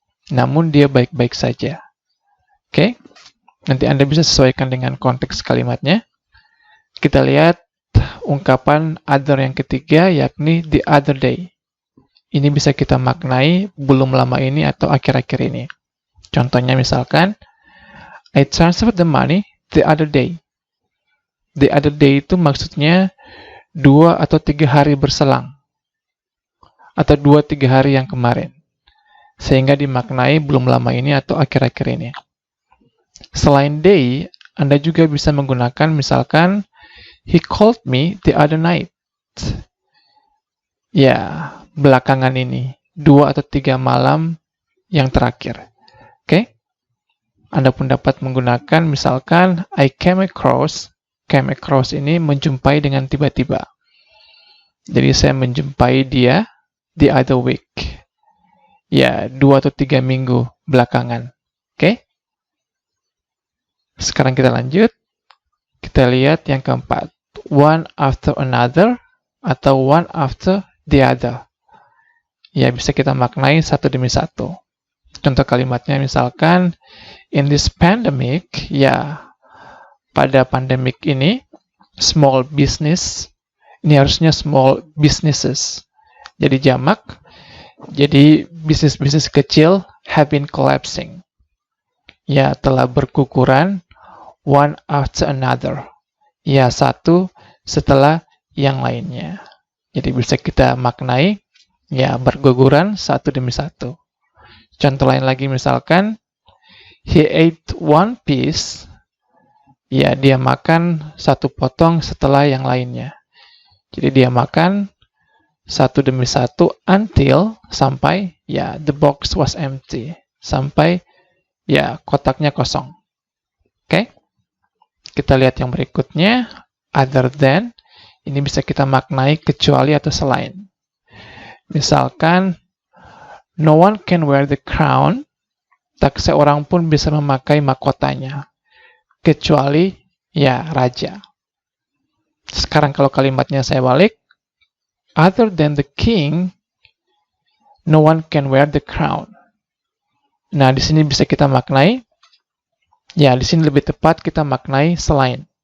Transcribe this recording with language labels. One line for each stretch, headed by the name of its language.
Indonesian: Namun dia baik-baik saja. Oke? Nanti Anda bisa sesuaikan dengan konteks kalimatnya. Kita lihat ungkapan other yang ketiga, yakni the other day. Ini bisa kita maknai belum lama ini atau akhir-akhir ini. Contohnya misalkan,
English: I transferred the money the other day.
Indonesian: The other day itu maksudnya 2 atau 3 hari berselang. Atau 2-3 hari yang kemarin. Sehingga dimaknai belum lama ini atau akhir-akhir ini. Selain day, Anda juga bisa menggunakan misalkan,
English: he called me the other night.
Indonesian: Ya, belakangan ini. 2 atau 3 malam yang terakhir. Oke? Anda pun dapat menggunakan misalkan,
English: I came across.
Indonesian: Came across ini menjumpai dengan tiba-tiba. Jadi saya menjumpai dia the other week. Ya, 2 atau 3 minggu belakangan. Oke? Sekarang kita lanjut. Kita lihat yang keempat.
English: One after another atau one after the other.
Indonesian: Ya, bisa kita maknai satu demi satu. Contoh kalimatnya misalkan,
English: in this pandemic,
Indonesian: ya, pada pandemik ini, small business, ini harusnya small businesses. Jadi jamak, jadi bisnis-bisnis kecil
English: have been collapsing.
Indonesian: Ya, telah berkukuran
English: one after another.
Indonesian: Ya, satu setelah yang lainnya. Jadi bisa kita maknai, ya, berguguran satu demi satu. Contoh lain lagi misalkan,
English: he ate one piece.
Indonesian: Ya, dia makan satu potong setelah yang lainnya. Jadi dia makan satu demi satu until sampai, ya,
English: the box was empty.
Indonesian: Sampai, ya, kotaknya kosong. Oke? Kita lihat yang berikutnya, other than. Ini bisa kita maknai kecuali atau selain.
English: Misalkan, no one can wear the crown.
Indonesian: Tak seorang pun bisa memakai mahkotanya. Kecuali, ya, raja. Sekarang kalau kalimatnya saya balik,
English: other than the king, no one can wear the crown.
Indonesian: Nah, di sini bisa kita maknai, ya, di sini lebih tepat kita maknai selain.